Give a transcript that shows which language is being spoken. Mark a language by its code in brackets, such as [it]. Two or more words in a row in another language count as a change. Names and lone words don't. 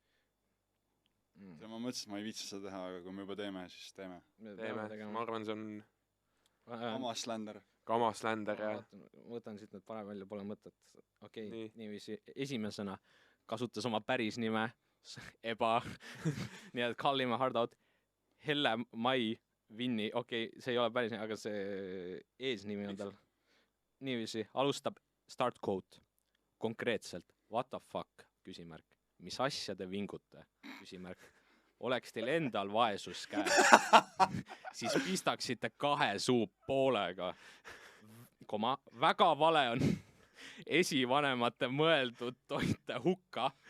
[et] Ma mõtlesin, et ma ei viitsi seda teha, aga kui me juba teeme, siis teeme. Ma arvan, see on Kamasländer, jah. Võtan siit need parem välja, pole mõtet. Okei, niiviisi. Esimesena kasutas oma päris nime, nii et [en] call him a hard out. [et] Helle Mai Vinni, okei, see ei ole päris nime, aga see eesnimi on tal. Niiviisi, alustab [en] start quote. Konkreetselt, what the fuck, [et] küsimärk. Mis asja te vingute, küsimärk. Oleks teil endal vaesus käes, siis pistaksite 2 suu poolega. Väga vale on esivanemate mõeldud toite hukka.